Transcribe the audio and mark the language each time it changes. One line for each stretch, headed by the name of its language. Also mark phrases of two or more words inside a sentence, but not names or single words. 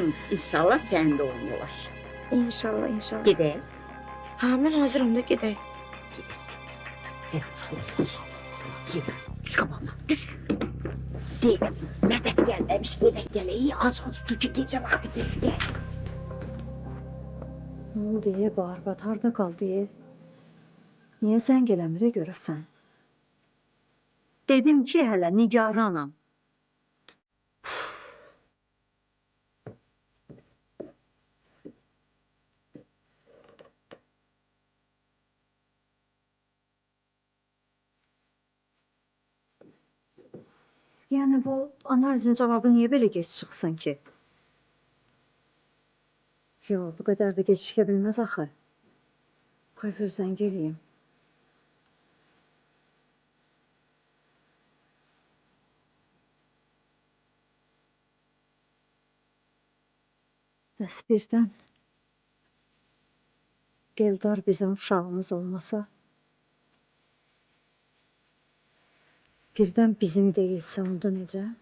Azerbaijani: İnşallah sənin də oğlun olar. İnşallah. Gedək. Hə, mən hazıram da gedək. Gedək. Düş qabağıma, düş. Deyil, mədət gəlməmiş, gedək gələk. Az tutu gecə vaxtı gəl.
Turkish: Ne oldu ye Barbat? Harda kaldı ye?
Azerbaijani: Niye sen gelemire görəsən? Dedim ki hele nigaranam.
Turkish: Yani bu analizin cevabı niye böyle geç çıksın ki? Yo, bu kadar da gecikebilmez axı.
Azerbaijani: Qoy bir zəng eləyim. Bəs birdən Eldar bizim uşağımız olmasa, birdən bizim deyilsə onda necə?